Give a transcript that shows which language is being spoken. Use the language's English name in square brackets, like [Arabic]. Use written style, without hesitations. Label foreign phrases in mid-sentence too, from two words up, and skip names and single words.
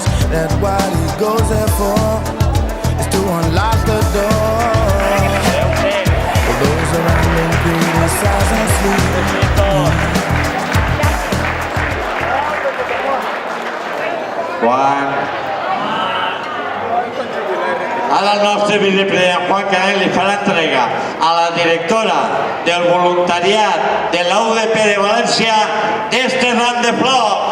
[English] that what he goes there for is to unlock the door. For those around him criticize and sleep. [Catalan] Ara el nostre vicepresident Juan Canet li farà entrega a la directora del voluntariat de la UDP de València d'este ram de flors.